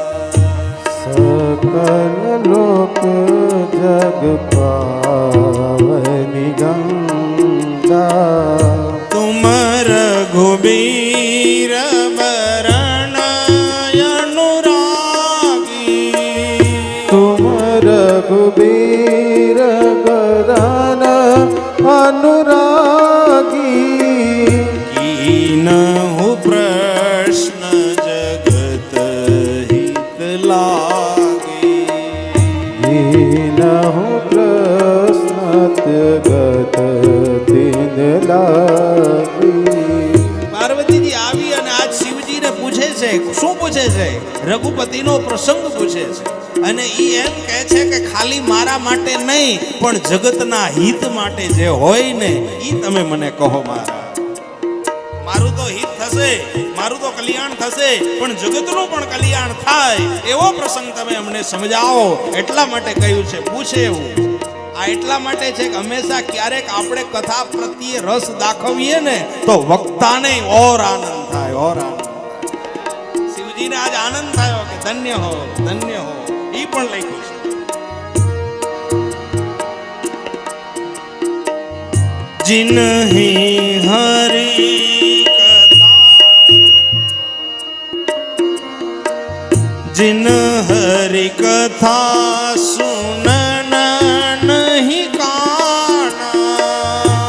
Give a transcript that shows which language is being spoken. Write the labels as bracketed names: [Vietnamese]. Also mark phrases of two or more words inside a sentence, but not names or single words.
[Awadhi] सकल लोक जग पावनी गंगा. तुम रघुबीर बरण अनुरागी. तुम रघुबीर बरण अनुरागी. कीनहु प्रश्न जगत हित लागी. कीनहु प्रश्न जगत हित लागी. [Gujarati] પાર્વતીજી આવી અને આજ શિવજીને પૂછે છે. શું પૂછે છે? રઘુપતિનો પ્રસંગ પૂછે છે. અને ઈ એમ કહે છે કે ખાલી મારા માટે નહીં પણ જગતના હિત માટે જે હોય ને ઈ તમે મને કહો. મારું તો હિત થશે, મારું તો કલ્યાણ થશે, પણ જગતનું પણ કલ્યાણ થાય એવો પ્રસંગ તમે અમને સમજાવો. એટલા માટે કહ્યું છે પૂછે એવું. આ એટલા માટે છે કે હંમેશા ક્યારેક આપણે કથા પ્રત્યે રસ દાખવીએ ને તો વક્તાને ઓર આનંદ થાય, ઓર આનંદ. શિવજીને આજ આનંદ થયો કે ધન્ય હો, ધન્ય હો. ઈ પણ લખ્યું છે. [Awadhi] जिन्हि हरि कथा, जिन हरि कथा सुनन नहीं काना.